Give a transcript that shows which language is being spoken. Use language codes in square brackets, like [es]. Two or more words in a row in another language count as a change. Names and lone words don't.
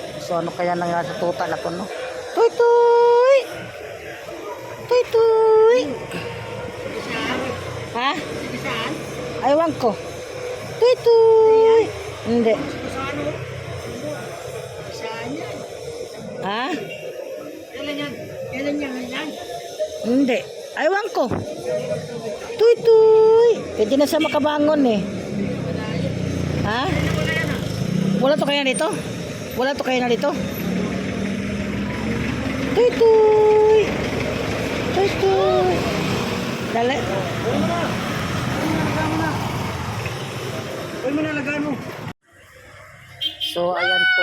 [tl] So ano kaya nangyari sa tuta na to, no? Tuy tuy! Tuy tuy! Ha? Aywan ko. Tuy tuy! Hindi. Ha? Hindi. Aywan ko. Tuy tuy! Pwede na siya makabangon eh. Ha? Wala to kaya dito? Wala to kaya na dito? Tuy tuy! Tuy tuy! Dali. So, ayan po.